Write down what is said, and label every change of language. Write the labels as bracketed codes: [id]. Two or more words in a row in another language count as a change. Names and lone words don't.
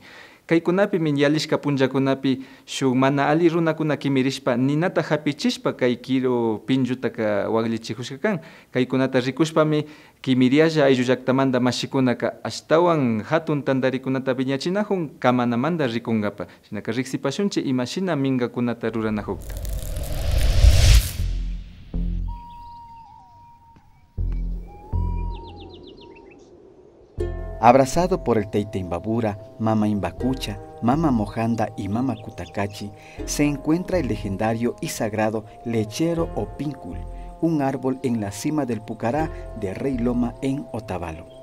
[qu] Kaykunapi minyalishka punjakunapi shuk mana ali runakuna kimirishpa ninata hapichishpa kay kiro pinjutaka waglichihushka kan. Kaykunata rikushpami kimirialla ayllu llaqtamanta mashikunaka ashtawan hatun tandarikunata viñachinahun kamanamanta rikungapa. Shinaka riksipashunchi imashina mingakunata ruranahukta. [es] Abrazado por el Teiteimbabura, Mama Imbacucha, Mama Mojanda y Mama Cutacachi, se encuentra el legendario y sagrado lechero o píncul, un árbol en la cima del Pucará de Rey Loma en Otavalo.